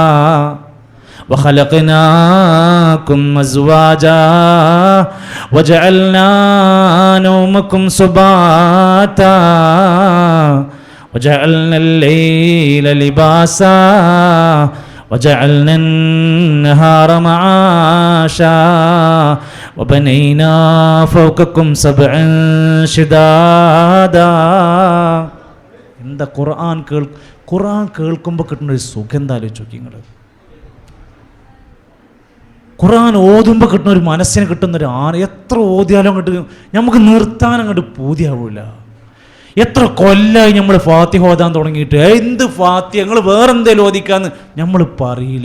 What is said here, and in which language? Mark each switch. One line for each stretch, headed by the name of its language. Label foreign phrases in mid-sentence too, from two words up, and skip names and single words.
Arabic: وخلقناكم أزواجا وجعلنا نومكم سباتا وجعلنا الليل لباسا وجعلنا النهار معاشا وبنينا فوقكم سبعا شدادا.
Malayalam: എന്താ ഖുർആൻ കേൾക്കുമ്പോൾ കിട്ടുന്ന ഒരു സുഖം എന്താ ആലോചിച്ച് നോക്കി നിങ്ങൾ. ഖുർആൻ ഓതുമ്പോൾ കിട്ടുന്ന ഒരു മനസ്സിന് കിട്ടുന്നൊരു എത്ര ഓതിയാലും അങ്ങോട്ട് നമുക്ക് നിർത്താൻ അങ്ങോട്ട് പൂതിയാവില്ല. എത്ര കൊല്ലമായി നമ്മൾ ഫാത്തിഹ ഓതാൻ തുടങ്ങിയിട്ട് എന്ത് ഫാത്തിഹ ഞങ്ങൾ വേറെന്തേലും ഓദിക്കാന്ന് നമ്മൾ പറയില്ല.